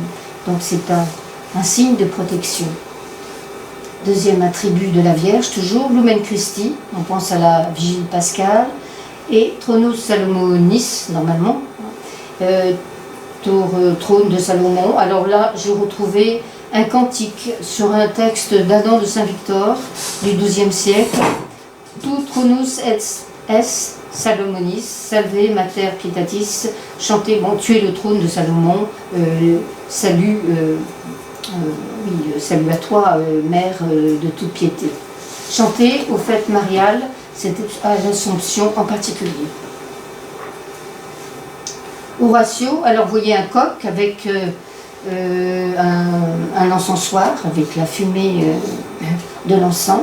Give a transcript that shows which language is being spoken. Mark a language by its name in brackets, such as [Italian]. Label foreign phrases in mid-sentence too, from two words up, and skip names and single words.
[French] Donc c'est un signe de protection. Deuxième attribut de la Vierge, toujours, [Latin] Lumen Christi, [French] on pense à la Vigile pascale, et [Latin] Thronus Salomonis, [French] normalement, trône de Salomon. Alors là, j'ai retrouvé un cantique sur un texte d'Adam de Saint-Victor du XIIe siècle. [Latin] Tu Thronus es Salomonis, salve mater pietatis, [French] chantez, bon, tu es le trône de Salomon, salut à toi, mère de toute piété. Chantez aux fêtes mariales, c'était à l'Assomption en particulier. Horatio, alors vous voyez un coq avec un encensoir, avec la fumée de l'encens.